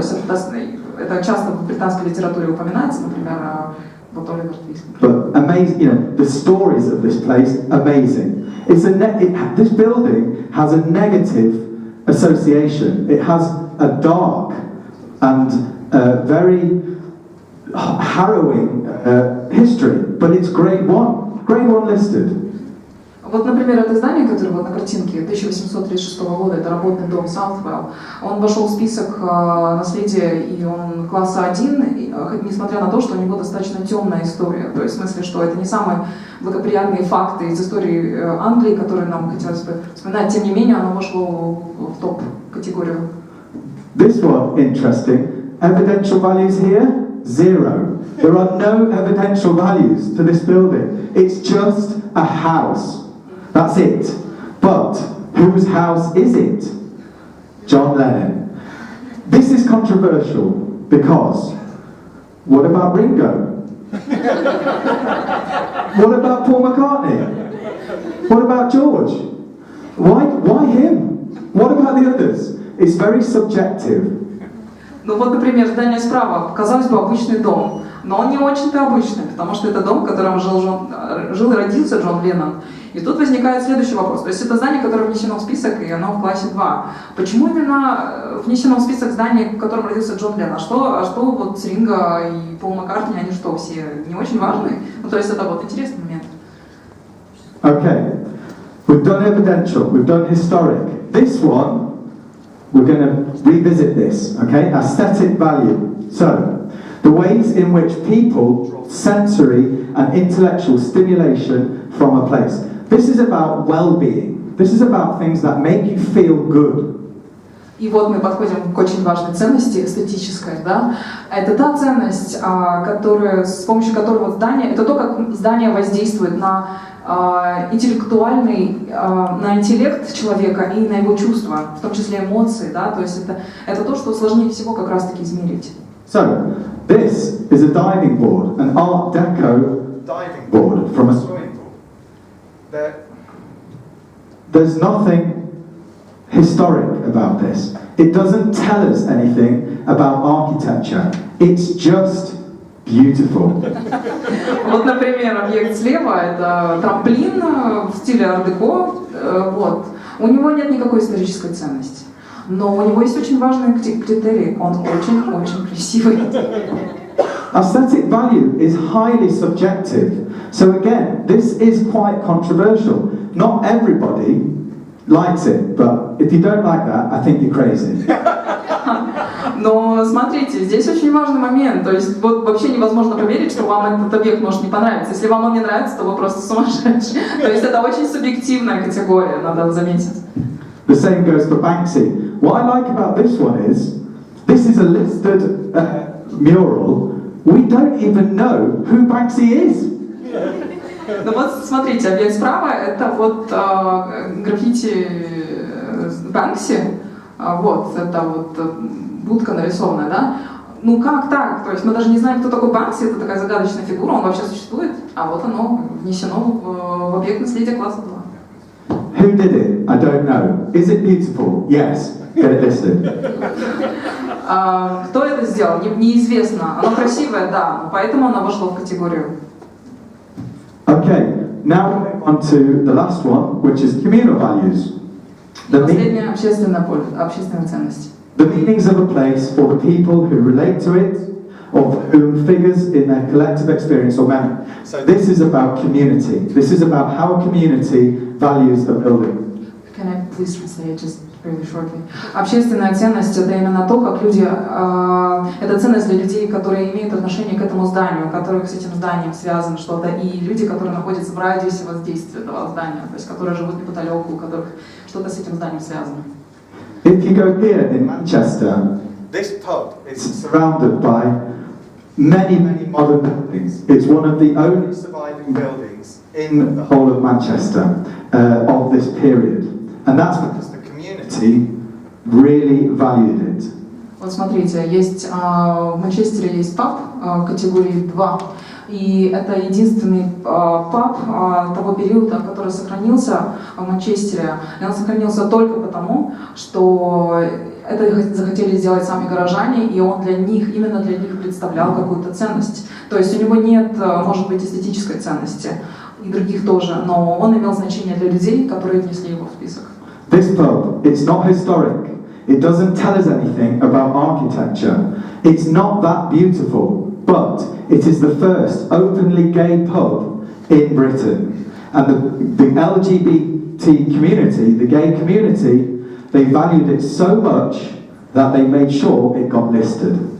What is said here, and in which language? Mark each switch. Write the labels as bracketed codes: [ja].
[ru] То есть это часто в британской литературе упоминается, например, вот Оливер Твист. [en] But amazing, you know, the stories of this place, amazing. This building has a negative association. It has a dark and very harrowing history, but it's grade 1 listed. [ru] Вот, например, это здание, которое вот на картинке 1836 года, это работный дом Саутвелл, он вошел в список наследия, и он класса 1, несмотря на то, что у него достаточно темная история. То есть в смысле, что это не самые благоприятные факты из истории Англии, которые нам хотелось бы вспоминать, тем не менее, оно вошло в топ-категорию. [en] This one interesting. Evidential values here, 0. There are no evidential values to this building. It's just a house. That's it. But whose house is it? John Lennon. This is controversial because what about Ringo? What about Paul McCartney? What about George? Why him? What about the others? It's very subjective. [ru] Ну вот, например, здание справа, казалось бы, обычный дом, но он не очень-то обычный, потому что это дом, в котором жил и родился Джон Леннон. И тут возникает следующий вопрос. То есть это здание, которое внесено в список, и оно в классе 2. Почему именно внесено в список зданий, в котором родился Джон Леннон? А что вот с Ринго и Пол Маккартни, они что, все не очень важные? Ну, то есть это вот интересный момент. [en] Okay, we've done evidential, we've done historic. This one, we're going to revisit this, okay? Aesthetic value. So, the ways in which people, sensory and intellectual stimulation from a place. This is about well-being. This is about things that make you feel good. [ru] И вот мы подходим к очень важной ценности, эстетической, да? Это та ценность, с помощью которой здание, это то, как здание воздействует на на интеллект человека и на его чувства, в том числе эмоции, да? То есть это то, что сложнее всего как раз-таки измерить. [en] So, this is a diving board, an Art Deco diving board from a swimming pool. There's nothing historic about this. It doesn't tell us anything about architecture. It's just beautiful. [ru] Вот, например, объект слева — это трамплин в стиле ар-деко. Вот. У него нет никакой исторической ценности. Но у него есть очень важный критерий. Он очень-очень красивый. [en] Aesthetic value is highly subjective. So again, this is quite controversial. Not everybody likes it, but if you don't like that, I think you're crazy. [ru] Но смотрите, здесь очень важный момент. То есть вот вообще невозможно поверить, что вам этот объект может не понравиться. Если вам он не нравится, то вы просто сумасшедший. То есть это очень субъективная категория, надо заметить. [en] The same goes for Banksy. What I like about this one is, this is a listed mural. We don't even know who Banksy is. [ru] Ну вот смотрите, объект справа — это вот граффити Банкси. Вот, это вот будка нарисованная, да? Ну как так? То есть мы даже не знаем, кто такой Банкси, это такая загадочная фигура, он вообще существует, а вот оно внесено в объект наследия класса 2. [en] Who did it? I don't know. Is it beautiful? Yes. Get it listed. [ru] Кто это сделал? Неизвестно. Оно красивое, да, но поэтому оно вошло в категорию. [en] Okay, now we move on to the last one, which is communal values. [ru] Последняя общественная ценность. [en] The meanings of a place for the people who relate to it, or for whom figures in their collective experience or memory. So this is about community. This is about how a community values a building. Can I please translate just really shortly? [ru] Общественная ценность — это именно то, как люди, это ценность для людей, которые имеют отношение к этому зданию, у которых с этим зданием связано что-то, и люди, которые находятся в радиусе воздействия этого здания, то есть которые живут неподалеку, у которых что-то с этим зданием связано. [en] If you go here in Manchester, this pub is surrounded by many modern buildings. It's one of the only surviving buildings in the whole of Manchester of this period. And that's because the community really valued it. [ru] Вот смотрите, есть в Манчестере есть паб категории 2, и это единственный паб того периода, который сохранился в Манчестере. И он сохранился только потому, что это захотели сделать сами горожане, и он именно для них представлял какую-то ценность. То есть у него нет, может быть, эстетической ценности, и других тоже, но он имел значение для людей, которые внесли его в список. [en] This pub, it's not historic. It doesn't tell us anything about architecture. It's not that beautiful, but it is the first openly gay pub in Britain. And the LGBT community, the gay community, they valued it so much that they made sure it got listed.